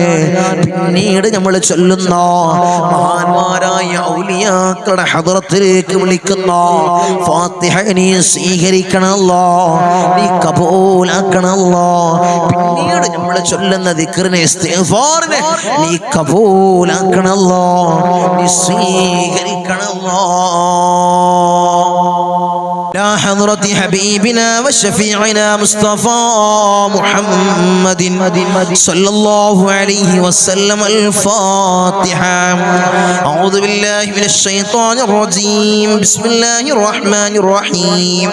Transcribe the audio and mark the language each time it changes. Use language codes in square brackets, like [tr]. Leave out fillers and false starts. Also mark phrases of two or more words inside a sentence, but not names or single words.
[ml] പിന്നീട് നമ്മൾ ചൊല്ലുന്ന മഹാന്മാരായ ഔലിയാക്കളുടെ ഹദ്റത്തിലേക്ക് വിളിക്കുന്ന ഫാത്തിഹ നീ സ്വീകരിക്കണം അല്ലാഹ്, നീ കബൂലാക്കണം അല്ലാഹ്. പിന്നീട് നമ്മൾ ചൊല്ലുന്ന ദിക്റിനെ ഇസ്തിഗ്ഫാറിനെ നീ കബൂലാക്കണം അല്ലാഹ്, നീ സ്വീകരിക്കണം അല്ലാഹ്. [ar] لا حضرة حبيبنا وشفيعنا مصطفى محمد صلى الله عليه وسلم. الفاتحة. أعوذ بالله من الشيطان الرجيم. بسم الله الرحمن الرحيم.